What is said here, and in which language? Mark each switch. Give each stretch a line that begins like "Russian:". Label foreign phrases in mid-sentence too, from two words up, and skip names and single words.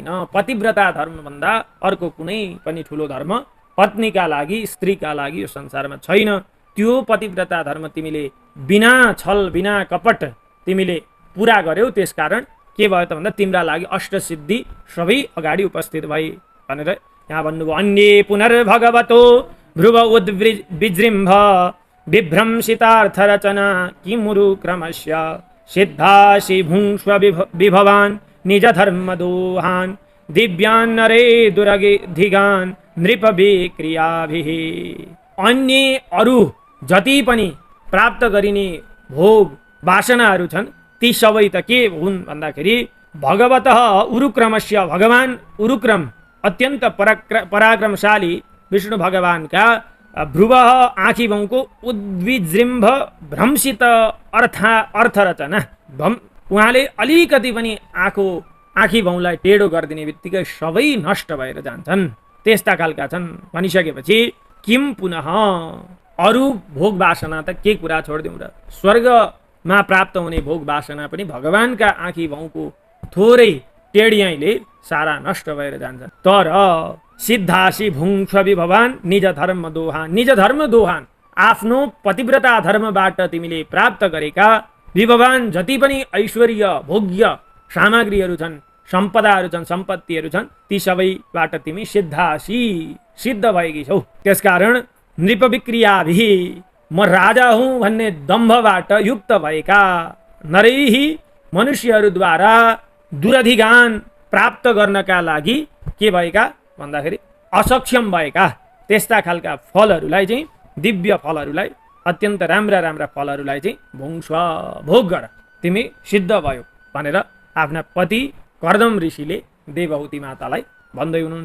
Nepali: पतिव्रता धर्म भन्दा अर्को कुनै पनि ठुलो धर्म पत्नीका लागि स्त्रीका लागि यो संसारमा छैन। त्यो पतिव्रता धर्म तिमीले बिना छल बिना कपट तिमीले पुरा गर्यौ। त्यसकारण के भयो त भन्दा तिम्रा लागि अष्टसिद्धि सबै अगाडि उपस्थित भए भनेर यहाँ भन्नुभयो।
Sanskrit: अन्ये पुनर्भगवतो भ्रुव उद्विजृम्भ विभ्रंसितार्थरचना किमुरु क्रमस्य सिद्धासि भुङ्क्ष्व विभवान् निज धर्मदोहान् दिव्यान् नरे दुरधिगान् नृप विक्रियाभिः।
Nepali: अन्य अरू जति पनि प्राप्त गरिने भोग वासनाहरू छन् ती सबै त के हुन् भन्दाखेरि
Sanskrit: भगवतः उरुक्रमस्य
Nepali: भगवान उरुक्रम अत्यन्त पराक्रमशाली विष्णु भगवानका भ्रुव आँखी भाउको
Sanskrit: उद्विजृम्भ भ्रंसित अर्थरचना
Nepali: उहाँले अलिकति पनि आँखी भाउलाई टेढो गरिदिने बित्तिकै सबै नष्ट भएर जान्छन्। त्यस्ता खालका छन् भनिसकेपछि
Sanskrit: किम पुनः
Nepali: अरू भोग वासना त के कुरा छोडिदिउँ र। स्वर्गमा प्राप्त हुने भोग वासना पनि भगवानका आँखी भाउको थोरै टेढियाइले सारा नष्ट भएर जान्छन्। तर
Sanskrit: सिद्धासी भुङ्क्ष विभवान निज धर्म दोहान निज धर्म दोहान
Nepali: आफ्नो पतिव्रता धर्मबाट तिमीले प्राप्त गरेका विभवान जति पनि ऐश्वर्य भोग्य सामग्रीहरू छन्, सम्पदाहरू छन्, सम्पत्तिहरू छन्, ती सबैबाट तिमी सिद्धासी सिद्ध भएकी छौ। त्यसकारण
Sanskrit: नृप विक्रियाभिः
Nepali: म राजा हुँ भन्ने दम्भबाट युक्त भएका नरैही मनुष्यहरूद्वारा दुरधिगान प्राप्त गर्नका लागि के भएका भन्दाखेरि असक्षम भएका त्यस्ता खालका फलहरूलाई चाहिँ दिव्य फलहरूलाई अत्यन्त राम्रा राम्रा फलहरूलाई चाहिँ भुङ्क्ष्व भोग गर तिमी सिद्ध भयो भनेर आफ्ना पति कर्दम ऋषिले देवहूति मातालाई भन्दै हुनुहुन्छ।